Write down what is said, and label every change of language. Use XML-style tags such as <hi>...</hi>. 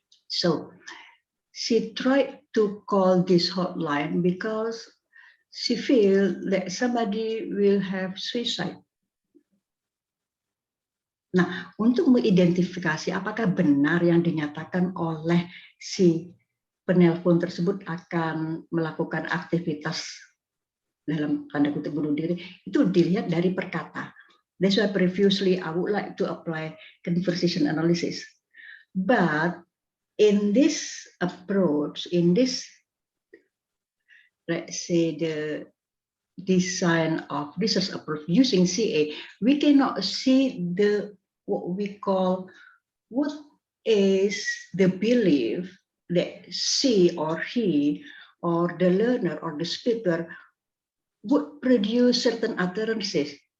<en>So she tried to call this hotline because she feel that somebody will have suicide.</en> <id>Nah, untuk mengidentifikasi apakah benar yang dinyatakan oleh si penelpon tersebut akan melakukan aktivitas dalam tanda kutip bunuh diri, itu dilihat dari perkata.</id> <en>That's why previously I would like to apply conversation analysis. But in this approach, in this, let's say, the design of research approach using CA, we cannot see what we call what is the belief that she or he or the learner or the speaker would produce certain utterances.</en>